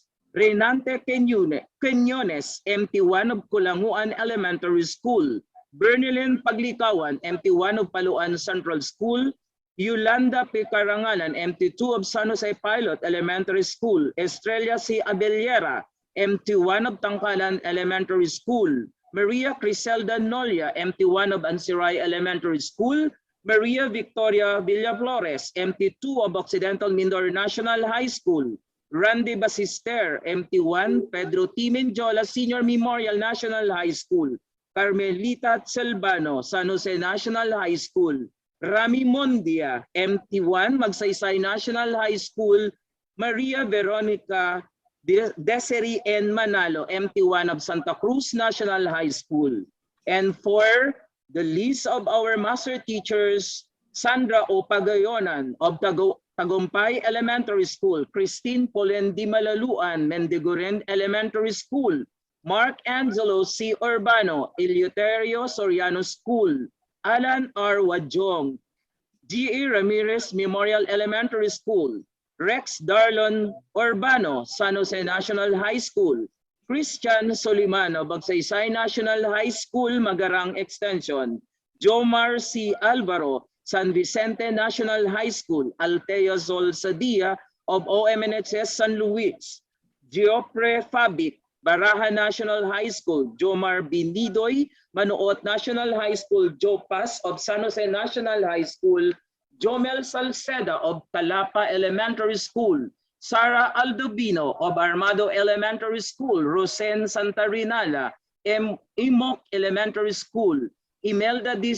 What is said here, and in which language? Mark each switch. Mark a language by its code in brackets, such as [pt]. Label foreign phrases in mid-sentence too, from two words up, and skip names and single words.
[en] Renante Quinones, MT1 of Kulanguan Elementary School. Bernilyn Paglikawan, MT1 of Paluan Central School. Yolanda P. Karangalan, MT2 of San Jose Pilot Elementary School. Estrella C. Abellera, MT1 of Tangkalan Elementary School. Maria Criselda Nolia, MT1 of Ansiray Elementary School. Maria Victoria Villaflores, MT2 of Occidental Mindoro National High School. Randy Basister, MT1, Pedro T. Menjola Senior Memorial National High School. Carmelita Selvano, San Jose National High School. Rami Mondia, MT1, Magsaysay National High School. Maria Veronica Desiree N. Manalo, MT1 of Santa Cruz National High School. And for the list of our master teachers, Sandra O. Pagayonan of Tagumpay Elementary School, Christine Polen Di Malaluan, Mendiguren Elementary School, Mark Angelo C. Urbano, Eleuterio Soriano School, Alan R. Wajong, G.E. Ramirez Memorial Elementary School, Rex Darlon Urbano, San Jose National High School, Christian Soliman of Magsaysay National High School, Magarang Extension, Jomar C. Alvaro, San Vicente National High School, Altea Zol Sadia of OMNHS San Luis, Geoffrey Fabic, Baraha National High School, Jomar Binidoy, Manuot National High School, Jopas of San Jose National High School, Jomel Salceda of Talapa Elementary School, Sara Aldovino of Armado Elementary School, Rosen Santarinala, Imok Elementary School, Imelda D.